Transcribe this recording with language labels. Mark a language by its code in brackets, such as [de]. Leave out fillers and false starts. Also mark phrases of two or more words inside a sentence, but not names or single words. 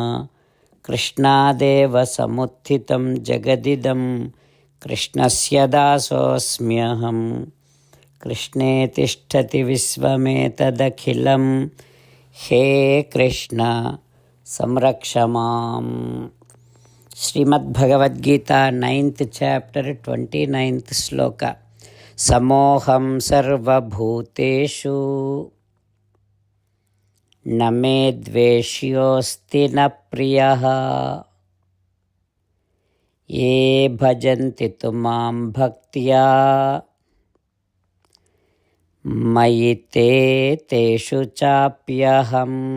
[sa] कृष्णदेव समुत्थितं जगदिदं कृष्णस्य दासोऽस्म्यहम्. कृष्णे तिष्ठति विश्वमेतदखिलम्. हे कृष्ण संरक्ष माम्. [en] Srimad Bhagavad Gita 9th chapter 29th sloka. [sa] समोऽहं सर्वभूतेषु न मे द्वेष्योऽस्ति न प्रियः ये भजन्ति तु मां भक्त्या मयि ते तेषु चाप्यहम्.